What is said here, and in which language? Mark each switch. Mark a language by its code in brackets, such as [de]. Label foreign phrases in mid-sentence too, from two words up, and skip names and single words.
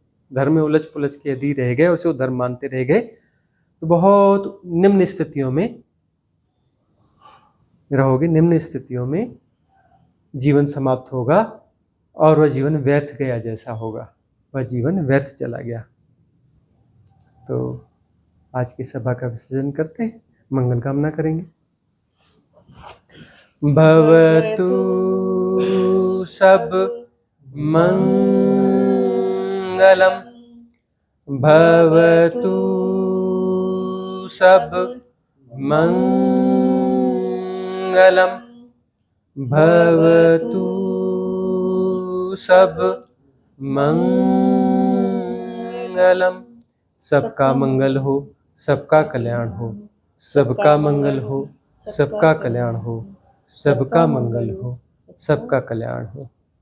[hi] धर्म में उलझ पुलझ के यदि रह गए, उसे धर्म मानते रह गए, तो बहुत निम्न स्थितियों में रहोगे, निम्न स्थितियों में जीवन समाप्त होगा और वह जीवन व्यर्थ गया जैसा होगा, वह जीवन व्यर्थ चला गया। तो आज की सभा का विसर्जन करते हैं, मंगल कामना करेंगे। [pi] भवतु सब मंगलम, भवतु सब मंगलम, भवतु सब मंगलम। [hi] सबका मंगल हो, सबका कल्याण हो, सबका मंगल हो, सबका कल्याण हो, सबका मंगल हो, सबका कल्याण हो।